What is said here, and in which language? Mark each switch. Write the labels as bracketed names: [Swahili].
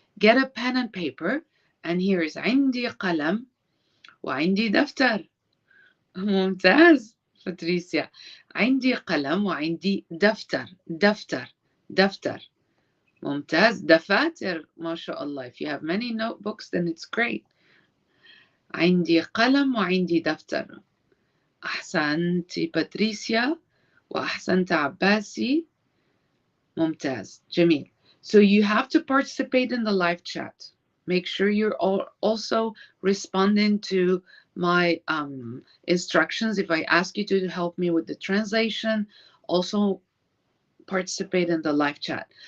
[English] Get a pen and paper, and here is [Arabic] عندي قلم وعندي دفتر. ممتاز باتريسيا. عندي قلم وعندي دفتر. دفتر. ممتاز. دفاتر ما شاء الله. [English] If you have many notebooks, then it's great. [Arabic] عندي قلم وعندي دفتر. أحسنت باتريسيا وأحسنت عباسي. ممتاز. جميل. [English] So you have to participate in the live chat. Make sure you're also responding to my instructions. If I ask you to help me with the translation, also participate in the live chat.